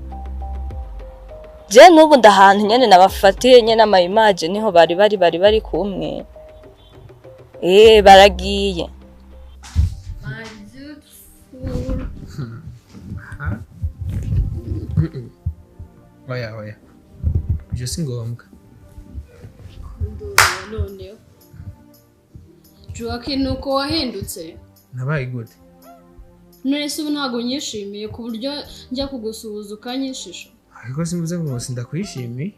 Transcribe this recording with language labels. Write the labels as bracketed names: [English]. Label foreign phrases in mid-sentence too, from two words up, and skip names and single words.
[Rundi] Je nubu ndahantu nyene nabafatiye nyene ama image niho bari kumwe. Baragiye. Oya. Je singombwa. None. Joachim nuko wahindutse. Nabaye gute? None se ntago nyishimiye ku buryo njya kugusuhuza ukanyishisha. Ariko simvuze ngo sindakwishimiye.